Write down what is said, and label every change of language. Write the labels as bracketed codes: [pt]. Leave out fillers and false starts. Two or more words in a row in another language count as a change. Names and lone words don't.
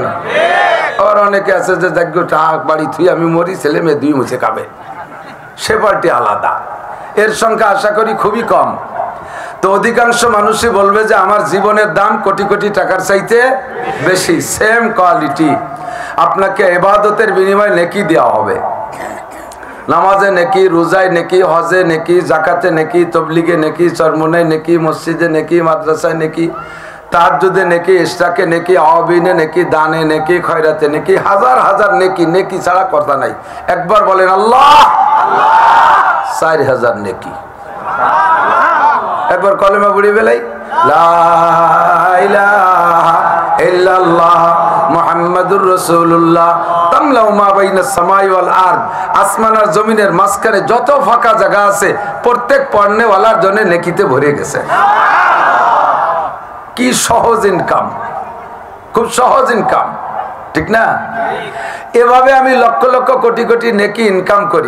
[bn] আবার অনেকে আছে যে দেখো টাকা বাড়ি থুই আমি মরি, ছেলে মেয়ে 2 মুছে খাবে, সে পার্টি আলাদা। এর সংখ্যা আশা করি খুবই কম। তো অধিকাংশ মানুষই বলবে যে আমার জীবনের দাম কোটি কোটি টাকার চাইতে বেশি। [en] same quality, [bn] আপনাকে ইবাদতের বিনিময়ে নেকি দেওয়া হবে। নামাজে নেকি, রোজায় নেকি, হজে নেকি, জাকাতে নেকি, তবলিগে নেকি, চরমনে নেকি, মসজিদে নেকি, মাদ্রাসায় নেকি, তাহাজ্জুদে নেকি, ইশরাকে নেকি, আওয়াবিনে নেকি, দানে নেকি, খয়রাতে নেকি, হাজার হাজার নেকি। নেকি ছাড়া কথা নাই। একবার বলেন আল্লাহ, 4000 নেকি। একবার কলেমা পড়ি বেলাই [ar] لا إله إلا الله محمد رسول الله تملأ ما بين السماء والأرض. [bn] আসমান আর জমিনের মাঝখানে যত ফাঁকা জায়গা আছে প্রত্যেক পড়নেওয়ালার জন্য নেকিতে ভরে গেছে। কি সহজ ইনকাম, খুব সহজ ইনকাম, ঠিক না? এভাবে আমি লক্ষ লক্ষ কোটি কোটি নেকি ইনকাম করি।